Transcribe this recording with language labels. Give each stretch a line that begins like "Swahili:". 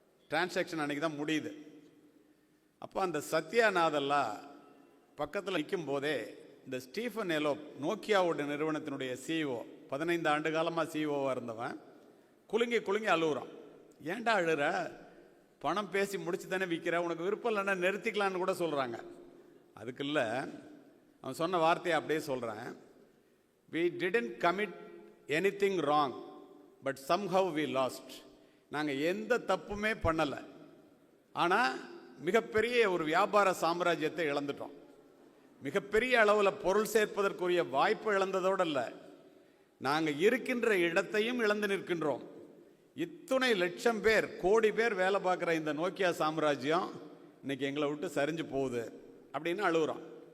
Tamil: Transaction அன்றைக்கி தான் முடியுது. அப்போ அந்த சத்யா நாதல்லா பக்கத்தில் நிற்கும் போதே இந்த ஸ்டீஃபன் எலோப் நோக்கியாவோட நிறுவனத்தினுடைய சிஇஓ, 15 ஆண்டு காலமாக சிஇஓவாக இருந்தவன், குலுங்கி குலுங்கி அழுகுறான். ஏன்டா அழுற? பணம் பேசி முடிச்சு தானே விற்கிற, உனக்கு விருப்பம் இல்லைன்னா நிறுத்திக்கலான்னு கூட சொல்கிறாங்க. அதுக்கு இல்லை, அவன் சொன்ன வார்த்தையை அப்படியே சொல்கிறேன்.
English: we didn't commit anything wrong but somehow we lost.
Tamil: நாங்கள் எந்த தப்புமே பண்ணலை, ஆனால் மிகப்பெரிய ஒரு வியாபார சாம்ராஜ்யத்தை இழந்துட்டோம். மிகப்பெரிய அளவில் பொருள் சேர்ப்பதற்குரிய வாய்ப்பு இழந்ததோடு இல்லை, நாங்கள் இருக்கின்ற இடத்தையும் இழந்து நிற்கின்றோம். இத்தனை லட்சம் பேர், கோடி பேர் வேலை பார்க்குற இந்த நோக்கியா சாம்ராஜ்யம் இன்னைக்கு எங்களை விட்டு சரிஞ்சு போகுது அப்படின்னு அழுகுறான்.